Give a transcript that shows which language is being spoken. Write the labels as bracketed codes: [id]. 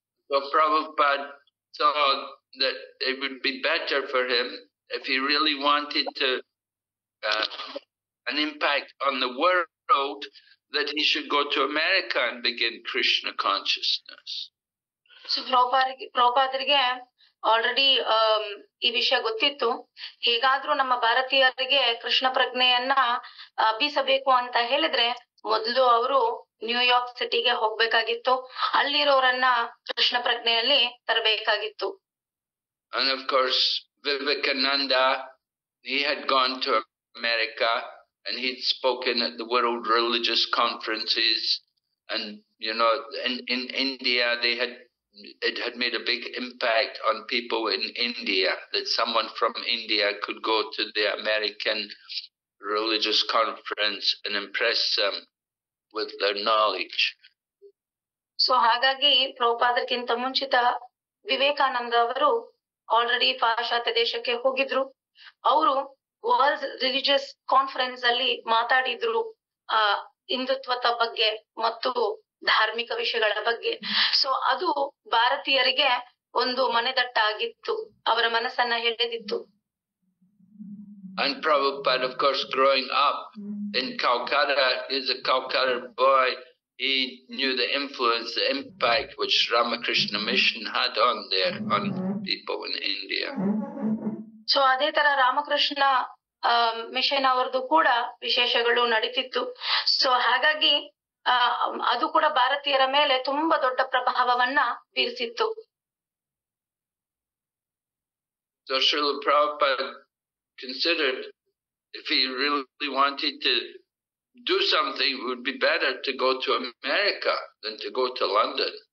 [en] So Prabhupada thought that it would be better for him if he really wanted to an impact on the world, that he should go to America and begin Krishna consciousness. [kn] So ಪ್ರಭುಪಾದರಿಗೆ already ಈ ವಿಷಯ ಗೊತ್ತಿತ್ತು. ಹೇಗಾದ್ರೂ ನಮ್ಮ ಭಾರತೀಯರಿಗೆ ಕೃಷ್ಣ ಪ್ರಜ್ಞೆಯನ್ನ ಬೀಸಬೇಕು ಅಂತ ಹೇಳಿದ್ರೆ ಮೊದಲು ಅವರು ನ್ಯೂಯಾರ್ಕ್ ಸಿಟಿಗೆ ಹೋಗ್ಬೇಕಾಗಿತ್ತು, ಅಲ್ಲಿರೋರನ್ನ Krishna ಪ್ರಜ್ಞೆಯಲ್ಲಿ ತರಬೇಕಾಗಿತ್ತು. [en] And of course Vivekananda, he had gone to America and he'd spoken at the World Religious Conferences, and in India it had made a big impact on people in India, that someone from India could go to the American religious conference and impress them with their knowledge. [kn] So ಹಾಗಾಗಿ ಪ್ರಭುಪಾದಕ್ಕಿಂತ ಮುಂಚಿತ ವಿವೇಕಾನಂದ ಅವರು already ಪಾಶ್ಚಾತ್ಯ ದೇಶಕ್ಕೆ ಹೋಗಿದ್ರು. ಅವರು world religious conference ಅಲ್ಲಿ ಮಾತಾಡಿದ್ರು ಹಿಂದುತ್ವದ ಬಗ್ಗೆ ಮತ್ತು ಧಾರ್ಮಿಕ ವಿಷಯಗಳ ಬಗ್ಗೆ. ಸೊ ಅದು ಭಾರತೀಯರಿಗೆ ಒಂದು ಮನೆದಟ್ಟಾಗಿತ್ತು, ಅವರ ಮನಸ್ಸನ್ನ ಎಳೆದಿತ್ತು. [en] And Prabhupada, of course, growing up in Calcutta, as a Calcutta boy, he knew the influence, the impact which Ramakrishna Mission had on people in India. [kn] So ಅದೇ ತರ ರಾಮಕೃಷ್ಣ ಮಿಷನ್ ಅವರದು ಕೂಡ ವಿಶೇಷಗಳು ನಡೀತಿತ್ತು. ಸೊ ಹಾಗಾಗಿ ಅದು ಕೂಡ ಭಾರತೀಯರ ಮೇಲೆ ತುಂಬಾ ದೊಡ್ಡ ಪ್ರಭಾವವನ್ನ ಬೀರಿಸಿತ್ತು. [en] So Srila Prabhupada considered if he really wanted to do something, it would be better to go to America than to go to London.